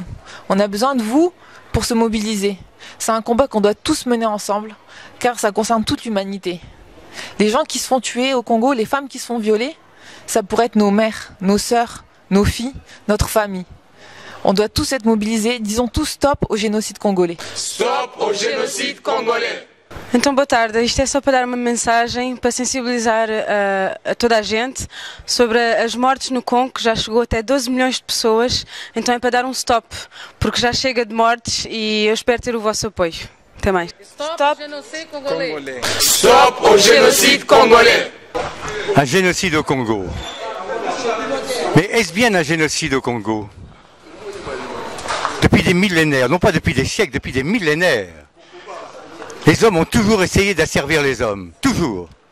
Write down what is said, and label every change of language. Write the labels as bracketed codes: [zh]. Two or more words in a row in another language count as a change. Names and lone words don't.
[fr] On a besoin de vous pour se mobiliser. C'est un combat qu'on doit tous mener ensemble car ça concerne toute l'humanité. Les gens qui se font tuer au Congo, les femmes qui se font violer, ça pourrait être nos mères, nos sœurs, nos filles, notre famille. On doit tous être mobilisés, disons tous stop au génocide congolais. Stop au génocide congolais! [pt] Então, boa tarde. Isto é só para dar uma mensagem, para sensibilizar a toda a gente sobre as mortes no Congo, que já chegou até 12 milhões de pessoas. Então é para dar um stop, porque já chega de mortes e eu espero ter o vosso apoio. Até mais. [fr] Stop au génocide congolais! Stop au génocide congolais! Un génocide au Congo. Mais est-ce bien un génocide au Congo? Depuis des millénaires, non pas depuis des siècles, depuis des millénaires. Les hommes ont toujours essayé d'asservir les hommes, toujours.